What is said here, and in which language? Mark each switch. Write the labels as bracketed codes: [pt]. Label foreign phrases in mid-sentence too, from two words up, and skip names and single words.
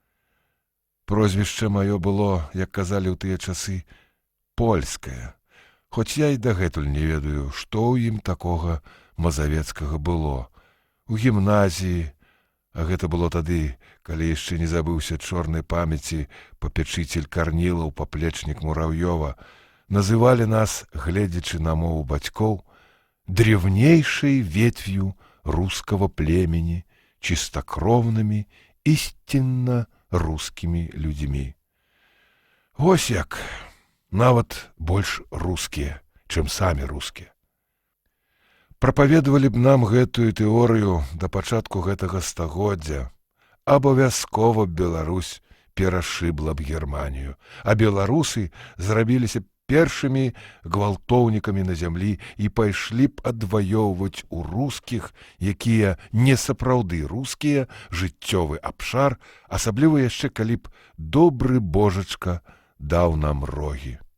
[be] Прозвішча маё было, як казалі ў тыя часы, польскае, хоць я і дагэтуль не ведаю, што ў ім такога мазавецкага было. У гімназіі, а гэта было тады, калі яшчэ не забыўся чорнай памяці папячыцель Карнілаў, паплечнік Мурав'ёва, называлі нас, гледзячы на мову бацькоў, [ru] древнейшей ветвью русского племени, чистокровными, истинно русскими людьми. [be] Вось як, нават больш рускія, чым самі рускія. Прапаведавалі б нам гэтую тэорыю да пачатку гэтага стагоддзя, абавязкова Беларусь перашыбла б Германію, а беларусы зрабіліся першымі гвалтоўнікамі на зямлі і пайшлі б адваёўваць у рускіх, якія не сапраўды рускія, жыццёвы абшар, асабліва яшчэ калі б добры божачка даў нам рогі.